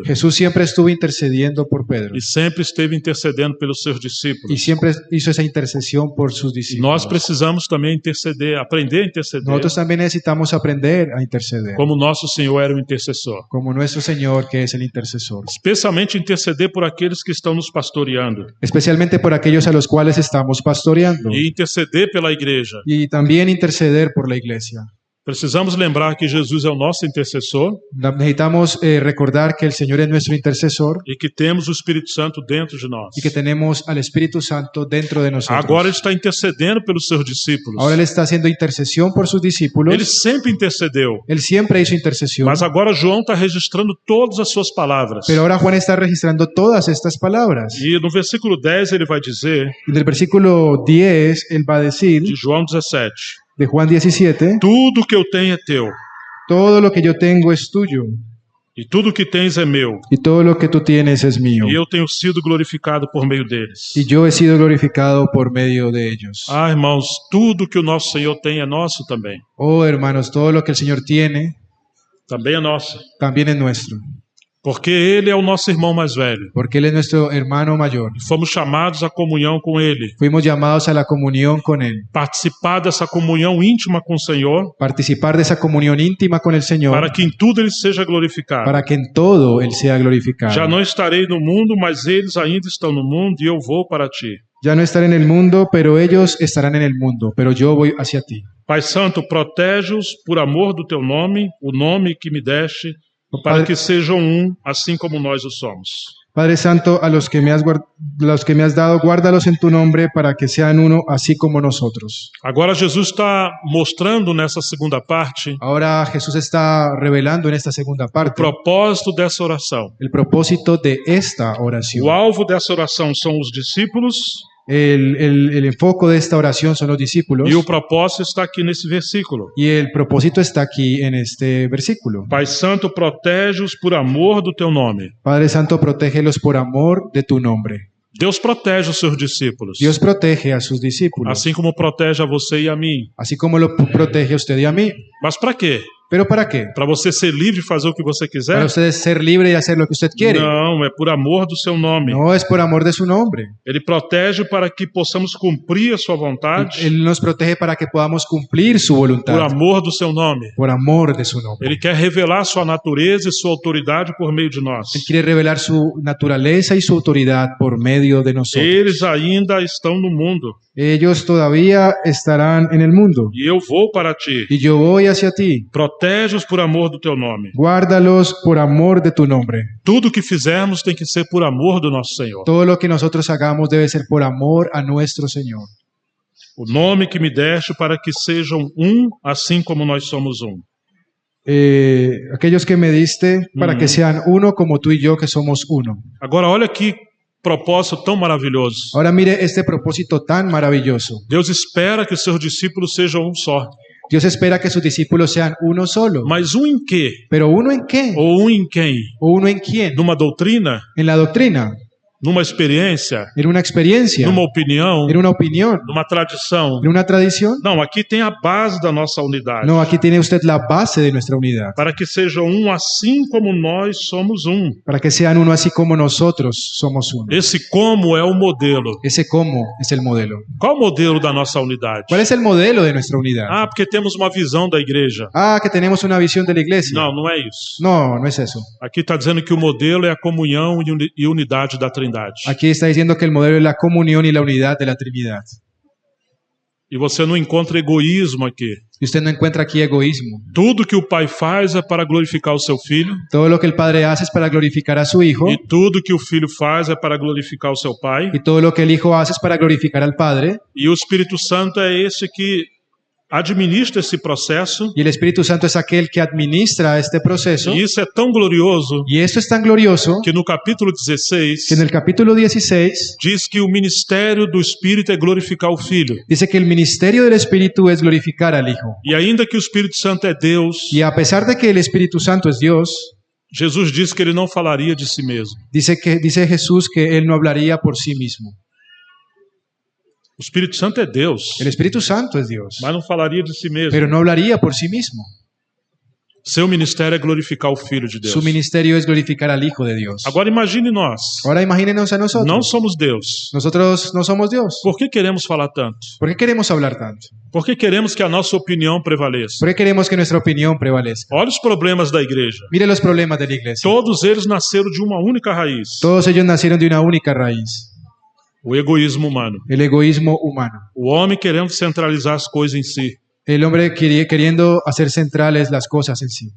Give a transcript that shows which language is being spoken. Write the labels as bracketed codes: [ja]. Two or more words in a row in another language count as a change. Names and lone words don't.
[es] Jesús siempre estuvo intercediendo por Pedro [pt] E sempre esteve intercedendo pelos seus [es] y [pt] discípulos. [es] siempre hizo esa intercesión por sus [pt] E [es] discípulos. [pt] nós precisamos também interceder, aprender a interceder, [es] Nosotros también necesitamos aprender a interceder, [pt] como nosso Senhor era o intercessor. [es] como nuestro Señor que es el intercesor, [pt] Especialmente interceder por aqueles que estão nos pastoreando. [es] especialmente por aquellos a los cuales estamos pastoreando, [pt] E interceder pela igreja. [es] y también interceder por la iglesia. [pt] Precisamos lembrar que Jesus é o nosso intercessor [es] Necesitamos recordar que el Señor es nuestro intercesor [pt] e que temos o Espírito Santo dentro de nós. [es] y que tenemos al Espíritu Santo dentro de nosotros. [pt] Agora ele está intercedendo pelos seus discípulos. [es] Ahora Él está haciendo intercesión por sus discípulos. [pt] Ele sempre intercedeu. [es] Él siempre hizo intercesión. [pt] Mas agora João está registrando todas as suas palavras. [es] Pero ahora Juan está registrando todas estas palabras. [pt] E no versículo 10 ele vai dizer, [es] Y del versículo 10, Él va a decir, [pt] de João 17, [es] de Juan 17, [pt] tudo que eu tenho é teu, [es] todo lo que yo tengo es tuyo, [pt] e tudo que tens é meu, [es] y todo lo que tú tienes es mío. [pt] e eu tenho sido glorificado por meio deles. [es] Y yo he sido glorificado por medio de ellos. [pt] Ah, irmãos, tudo que o nosso Senhor tem é nosso também. [es] Oh, hermanos, todo lo que el Señor tiene [pt] Também é nosso. [es] también es nuestro, [pt] Porque Ele é o nosso irmão mais velho. [es] porque Él es nuestro hermano mayor. [pt] E fomos chamados à comunhão com Ele. [es] Fuimos llamados a la comunión con Él, [pt] Participar dessa comunhão íntima com o Senhor, [es] participar de esa comunión íntima con el Señor, [pt] para que em tudo Ele seja glorificado. [es] para que en todo Él sea glorificado. [pt] Já não estarei no mundo, mas eles ainda estão no mundo e eu vou para ti. [es] Ya no estaré en el mundo, pero ellos estarán en el mundo, pero yo voy hacia ti. [pt] Pai Santo, protege-os por amor do teu nome, o nome que me deste, para que sejam um, assim como nós o somos. [es] Padre Santo, a los que me has dado, guárdalos en tu nombre para que sean uno, así como nosotros. [pt] Agora Jesus está mostrando nessa segunda parte [es] Ahora Jesús está revelando en esta segunda [pt] o [es] parte [pt] propósito dessa oração. [es] el propósito de esta oración. [pt] O alvo dessa oração são os discípulos [es] El enfoque de esta oración son los discípulos [pt] e o propósito está aqui nesse versículo. [es] y el propósito está aquí en este versículo. [pt] Pai Santo, protege-os por amor do teu nome. [es] Padre Santo, protégelos por amor de tu nombre. [pt] Deus protege os seus discípulos, [es] Dios protege a sus discípulos, [pt] assim como protege a você e a mim. [es] así como lo protege a usted y a mí. [pt] Mas para quê? [es] ¿Pero para qué? [pt] Para você ser livre e fazer o que você [es] Para [pt] quiser? [es] usted ser libre y hacer lo que usted quiere. [pt] Não, é por amor do seu nome. [es] No, es por amor de su nombre. [pt] Ele protege para que possamos cumprir a sua vontade [es] Él nos protege para que podamos cumplir su [pt] por [es] voluntad, [pt] amor do seu nome. [es] por amor de su nombre. [pt] Ele quer revelar sua natureza e sua autoridade por meio de nós. [es] Él quiere revelar su naturaleza y su autoridad por medio de nosotros. [pt] Eles ainda estão no mundo [es] Ellos todavía estarán en el mundo [pt] e eu vou para ti. [es] y yo voy hacia ti. [pt] Protege-os por amor do teu nome. [es] Guárdalos por amor de tu nombre. [pt] Tudo que fizermos tem que ser por amor do nosso Senhor. [es] Todo lo que nosotros hagamos debe ser por amor a nuestro Señor. [pt] O nome que me deste para que sejam um, assim como nós somos um. [es] Aquellos que me diste para que sean uno como tú y yo que somos uno. [pt] Agora olha que propósito tão maravilhoso. [es] Ahora mire este propósito tan maravilloso. [pt] Deus espera que seus discípulos sejam um só. [es] Dios espera que sus discípulos sean uno solo. [pt] Mas um em quê? [es] ¿Pero uno en qué? [pt] Ou um em quem? [es] ¿O uno en quién? [pt] Numa doutrina? [es] En la doctrina, [pt] Numa experiência? [es] en una experiencia, [pt] Numa opinião? [es] en una opinión, [pt] Numa tradição? [es] en una tradición. [pt] Não, aqui tem a base da nossa unidade. [es] No, aquí tiene usted la base de nuestra unidad. [pt] Para que sejam um assim como nós somos um. [es] Para que sean uno así como nosotros somos uno. [pt] Esse como é o modelo. [es] Ese cómo es el modelo. [pt] Qual o modelo da nossa unidade? [es] ¿Cuál es el modelo de nuestra unidad? [pt] Ah, porque temos uma visão da igreja. [es] Ah, que tenemos una visión de la iglesia. [pt] Não, não é isso. [es] No, no es eso. [pt] Aqui está dizendo que o modelo é a comunhão e unidade da Trindade. Trindade. [es] Aquí está diciendo que el modelo es la comunión y la unidad de la Trinidad. [pt] E você não encontra egoísmo aqui. [es] Y usted no encuentra aquí egoísmo. [pt] Tudo que o Pai faz é para glorificar o seu Filho. [es] Todo lo que el Padre hace es para glorificar a su Hijo. [pt] E tudo que o Filho faz é para glorificar o seu Pai. [es] Y todo lo que el Hijo hace es para glorificar al Padre. [pt] E o Espírito Santo é esse que administra esse processo. [es] Y el Espíritu Santo es aquel que administra este proceso. [pt] E isso é tão glorioso [es] Y esto es tan glorioso [pt] que no capítulo 16 [es] que en el capítulo 16 [pt] diz que o ministério do Espírito é glorificar o Filho. [es] dice que el ministerio del Espíritu es glorificar al Hijo. [pt] E ainda que o Espírito Santo é Deus, [es] Y a pesar de que el Espíritu Santo es Dios, [pt] Jesus disse que ele não falaria de si mesmo. [es] dice Jesús que Él no hablaría por sí mismo. [pt] O Espírito Santo é Deus, [es] El Espíritu Santo es Dios, [pt] mas não falaria de si mesmo. [es] pero no hablaría por sí mismo. [pt] Seu ministério é glorificar o Filho de Deus. [es] Su ministerio es glorificar al Hijo de Dios. [pt] Agora imagine nós. [es] Ahora imagínenos a nosotros. [pt] Não somos Deus. [es] Nosotros no somos Dios. [pt] Por que queremos falar tanto? [es] ¿Por qué queremos hablar tanto? [pt] Por que queremos que a nossa opinião prevaleça? [es] ¿Por qué queremos que nuestra opinión prevalezca? [pt] Olha os problemas da igreja. [es] Mire los problemas de la iglesia. [pt] Todos eles nasceram de uma única raiz: [es] Todos ellos nacieron de una única raíz, [pt] o egoísmo humano. [es] el egoísmo humano. [pt] O homem querendo centralizar as coisas em si. [es] El hombre queriendo hacer centrales las cosas en sí.